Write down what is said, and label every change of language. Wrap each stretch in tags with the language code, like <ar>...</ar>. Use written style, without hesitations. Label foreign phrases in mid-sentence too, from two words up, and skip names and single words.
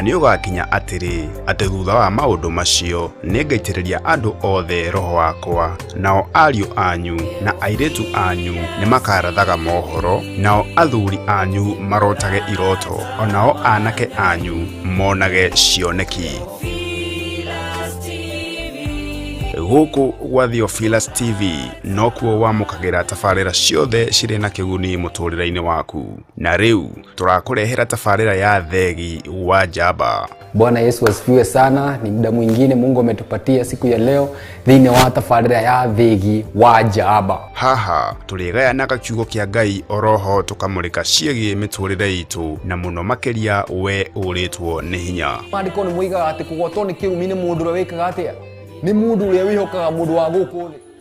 <ki>nĩ ũgakinya atĩ thutha wa maũndũ macio nĩngaitĩrĩria andũ othe roho wakwa, nao ariũ anyu na airĩtu anyu nĩmakarathaga mohoro, nao athuri anyu marotage iroto, onao anake anyu monage cioneki. Gũkũ gwa Theophilus TV no kuo wamũkagĩra tabarĩra ciothe cirĩ na kĩguni mũtũrĩre-inĩ waku. Na rĩu tũrakũrehera tabarĩra ya Theegi wa Njamba.</ki> <sw>Bwana Yesu asifiwe sana. Ni muda mwingine Mungu ametupatia siku ya leo</sw> <ki>thĩinĩ wa tabarĩra ya Theegi wa Njamba. Haha tũrĩgayanaga kiugo kĩa Ngai oroho tũkamũrĩka ciĩgiĩ mĩtũrĩre itũ, na mũno makĩria we ũrĩtwo nĩ hinya. Maandĩko nĩ moigaga atĩ kũgwatwo nĩ kĩrumi nĩ mũndũ ũrĩa wĩkaga atĩa? Nĩ mũndũ ũrĩa wĩhokaga mũndũ wa gũkũ thĩ.</ki>